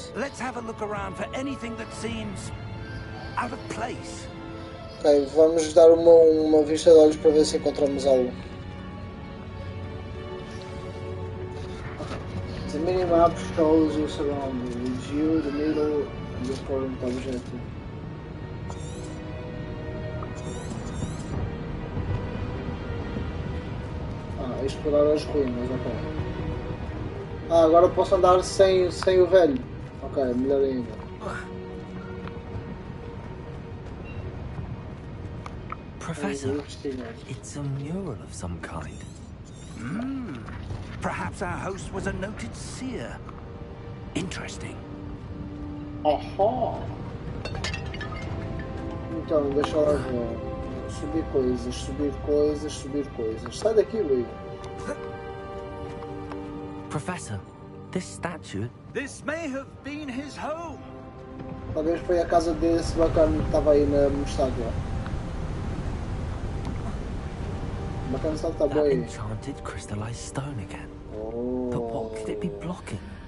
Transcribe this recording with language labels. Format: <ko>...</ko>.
<en>Let's have a look around for anything that seems out of place.</en> <pt>Ok, vamos dar uma vista de olhos para ver se encontramos algo.</pt> <en>The minimap shows you surroundings. You, the middle, and the current objective.</en> <pt>Explorar as ruínas, ok. Agora posso andar sem o velho. Ok, melhor ainda.</pt> <en>Professor, it's a mural of some kind. Perhaps our host was a noted seer. Interesting. Ahá!</en> <pt>Então, deixa lá ver. Subir coisas, subir coisas, subir coisas. Sai daqui, Luís.</pt> <en>Professor, this statue... This may have been his home.</en> <pt>Talvez foi a casa desse bacana que estava aí na estátua. Bacana só está</pt> <en>That</en> <pt>bem.</pt> <en>enchanted crystallized stone again. Oh. But what could it be blocking?</en>